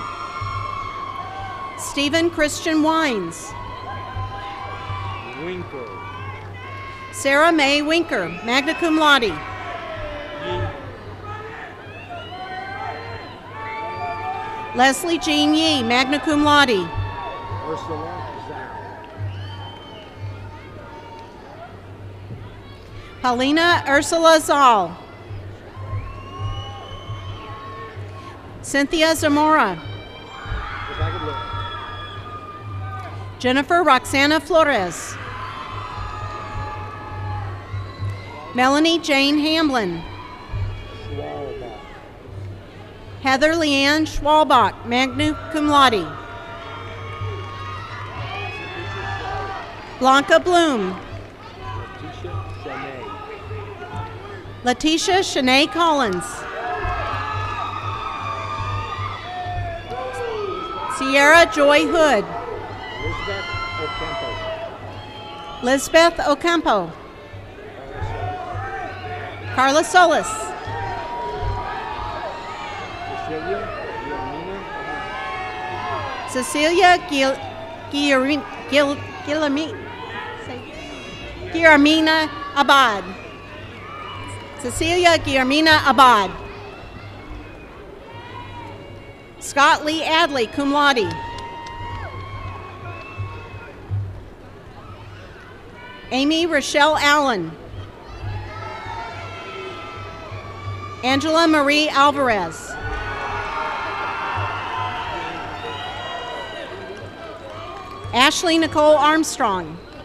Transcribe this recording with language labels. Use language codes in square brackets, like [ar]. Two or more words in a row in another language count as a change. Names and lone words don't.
[en] Stephen Christian Wines. Winkle. Sarah Mae Winker, [la] magna cum laude. [en] Yee. Leslie Jean Yee, [la] magna cum laude. [en] Ursula Zhao. Paulina Ursula Zoll. Cynthia Zamora. If I could look. Jennifer Roxana Flores. Melanie Jane Hamblin. Schwalbach. Heather Leanne Schwalbach, [la] magna cum laude. [en] Blanca Bloom. Letitia Shanae. Letitia Shanae Collins. Sierra Joy Hood. Elizabeth Ocampo. Lisbeth Ocampo. Carla Solis. Cecilia Guillermina. Cecilia Guillermina Abad. Cecilia Guillermina Abad. Scott Lee Adley, [la] cum laude. [en] Amy Rochelle Allen. Angela Marie Alvarez. Ashley Nicole Armstrong.